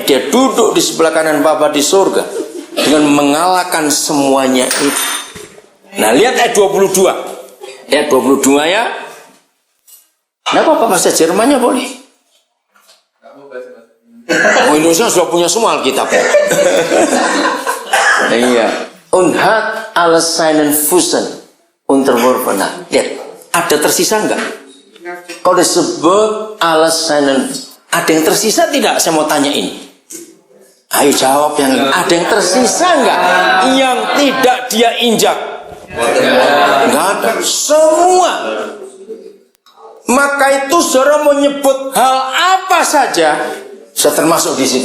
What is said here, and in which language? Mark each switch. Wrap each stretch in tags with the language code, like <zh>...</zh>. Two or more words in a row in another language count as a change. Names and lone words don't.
<id>Dia duduk di sebelah kanan Bapa di surga dengan mengalahkan semuanya itu. Nah, lihat ayat 22. Ayat 22 ya. Nggak apa-apa, bahasa Jermannya boleh. Oh, Indonesia sudah punya semua Alkitab. Iya.</id> <de>Und hat alles seinen Füßen unterworfen.</de> <id>Lihat, ada tersisa enggak? Kalau disebut</id> <de>alles seinen,</de> <id>ada yang tersisa tidak? Saya mau tanya ini. Ayo jawab yang ini. Ada yang tersisa enggak? Yang tidak dia injak? Enggak ada. Semua. Maka itu saudara mau nyebut hal apa saja, sudah termasuk di situ.</id>